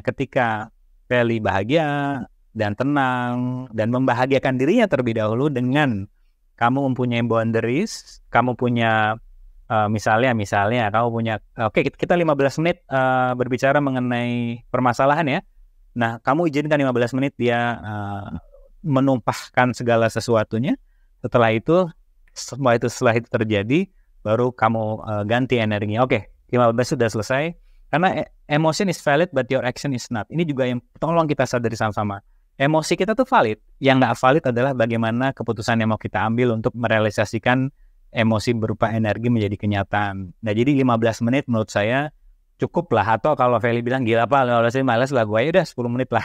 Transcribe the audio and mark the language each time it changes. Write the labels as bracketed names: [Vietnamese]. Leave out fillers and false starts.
[Indonesian] Ketika Feli bahagia dan tenang dan membahagiakan dirinya terlebih dahulu dengan kamu mempunyai boundaries, kamu punya misalnya kamu punya kita 15 menit berbicara mengenai permasalahan ya. Nah, kamu izinkan 15 menit dia menumpahkan segala sesuatunya. Setelah itu terjadi, baru kamu ganti energinya. Oke, 15 sudah selesai. Karena [English] emotion is valid but your action is not. [Indonesian] Ini juga yang tolong kita sadari sama-sama. Emosi kita tuh valid. Yang nggak valid adalah bagaimana keputusan yang mau kita ambil untuk merealisasikan emosi berupa energi menjadi kenyataan. Nah, jadi 15 menit menurut saya cukup lah. Atau kalau Feli bilang gila Pak, 15 menit malas lah gue, ya udah 10 menit lah.